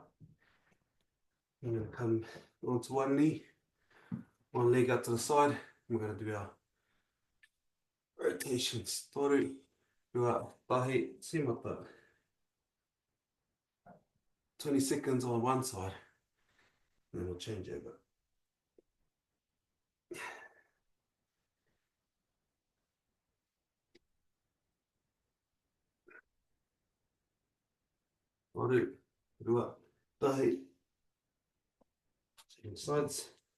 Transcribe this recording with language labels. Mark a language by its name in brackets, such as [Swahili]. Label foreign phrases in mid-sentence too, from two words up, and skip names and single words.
[English] We're going to come onto one knee, one leg out to the side. We're going to do our rotations. [Māori] Toru, rua, tahi, simata. [English] 20 seconds on one side, and then we'll change over. [Māori] Toru, rua, tahi, [English] change sides.